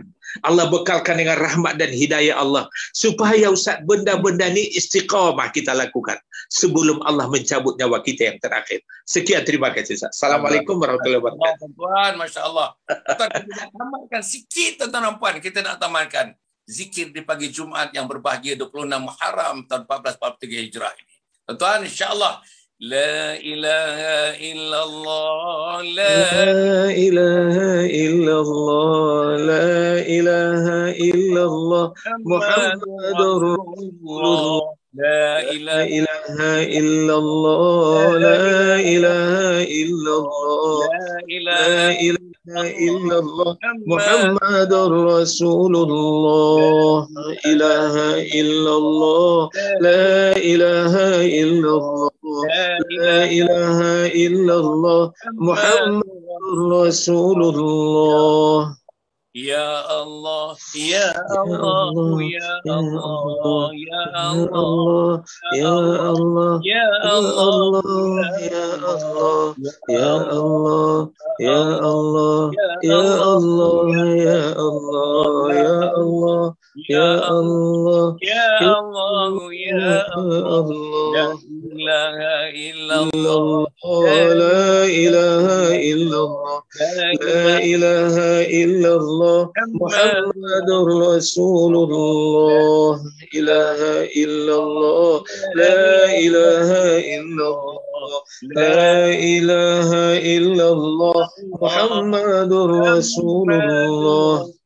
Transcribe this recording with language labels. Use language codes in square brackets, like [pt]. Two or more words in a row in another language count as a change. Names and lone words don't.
[ms] Allah bekalkan dengan rahmat dan hidayah Allah. Supaya Ustaz benda-benda ni istiqamah kita lakukan sebelum Allah mencabut nyawa kita yang terakhir. Sekian, terima kasih Ustaz. [ar] السلام عليكم ورحمة الله وبركاته. Tuan, ما شاء الله. [ms] Tuan, kita nak tamatkan sikit tuan-tuan dan puan. Kita nak tamatkan. zikir di pagi Jumaat yang berbahagia 26 Muharram tahun 1443 Hijrah ini. [ar] Tuan-tuan, إن شاء الله لا إله إلا الله, لا إله إلا الله، لا إله إلا الله، محمد رسول الله. La لا إله إلا الله، لا إله إلا الله، لا إله إلا الله، محمد رسول الله. لا إله إلا الله، لا إله إلا الله، لا إله إلا الله، محمد رسول الله. يا الله، يا الله، يا الله، يا الله, يا الله, Ya Ya Allah, الله، يا الله، يا الله، يا الله، يا الله، يا الله، يا الله, يا الله، يا الله, Ya Allah, لا إله إلا الله، لا إله إلا الله، محمد رسول الله. لا إله إلا الله، لا إله إلا الله، لا إله إلا الله، محمد رسول الله.